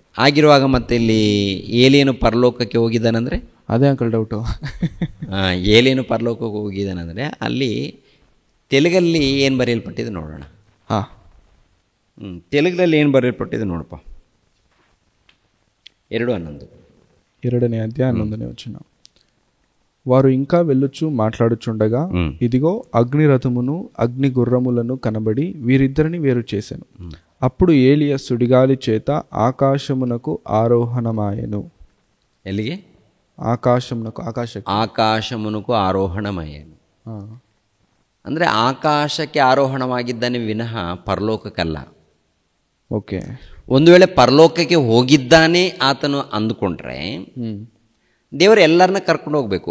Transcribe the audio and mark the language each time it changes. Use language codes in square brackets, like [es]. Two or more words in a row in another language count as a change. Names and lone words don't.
[kn] ಆಗಿರುವಾಗ ಮತ್ತೆ ಇಲ್ಲಿ ಏಲಿಯನು ಪರಲೋಕಕ್ಕೆ ಹೋಗಿದ್ದಾನಂದ್ರೆ ಅದೇ ಅಂಕಲ್ ಡೌಟು. ಏಲಿಯನು ಪರಲೋಕಕ್ಕೆ ಹೋಗಿದ್ದಾನಂದ್ರೆ ಅಲ್ಲಿ ತೆಲುಗಲ್ಲಿ ಏನು ಬರೆಯಲ್ಪಟ್ಟಿದೆ ನೋಡೋಣ. ತೆಲುಗಲ್ಲಿ ಏನು ಬರೆಯಲ್ಪಟ್ಟಿದೆ ನೋಡಪ್ಪ. 2:11 [te] 2ನೇ అధ్యాయం 11ನೇ వచన. వారు ఇంకా వెళ్ళుచు మాట్లాడుచుండగా ఇదిగో అగ్ని రథమును అగ్ని గుర్రములను కనబడి వీరిద్దరిని వేరు చేసెను. అప్పుడు ఏలియా సుడిగాలి చేత ఆకాశమునకు ఆరోహణమాయెను. [kn] ఎಲ್ಲಿಗೆ? [te] ఆకాశమునకు ఆరోహణమాయెను. [kn] ಅಂದ್ರೆ ಆಕಾಶಕ್ಕೆ ಆರೋಹಣವಾಗಿದ್ದಾನೆ ವಿನಃ ಪರಲೋಕಕ್ಕಲ್ಲ. ಓಕೆ. ಒಂದು ವೇಳೆ ಪರಲೋಕಕ್ಕೆ ಹೋಗಿದ್ದಾನೆ ಆತನು ಅಂದುಕೊಂಡ್ರೆ ದೇವರು ಎಲ್ಲರನ್ನ ಕರ್ಕೊಂಡು ಹೋಗ್ಬೇಕು.